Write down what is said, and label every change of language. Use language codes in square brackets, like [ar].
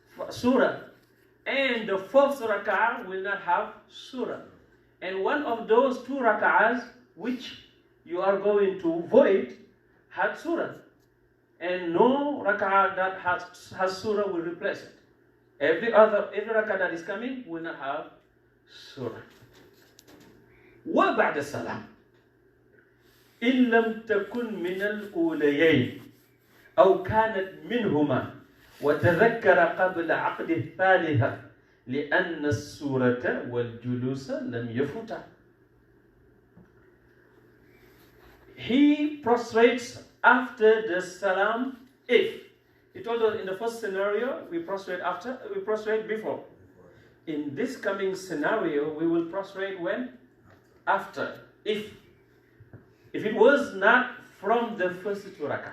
[en] surah, and the fourth rak'ah will not have surah, and one of those two rak'ahs which you are going to void had surah, and no rak'ah that has surah will replace it. Every rak'ah that is coming will not have surah. [ar] وبعد السلام إن لم تكن من الأوليين أو كانت منهما وتذكر قبل عقد الثالثة لأن السورة والجلوس لم يفوتا. [en] He prostrates after the salam if. He told us in the first scenario we prostrate before. In this coming scenario we will prostrate when? After. If it was not from the first two rak'ah.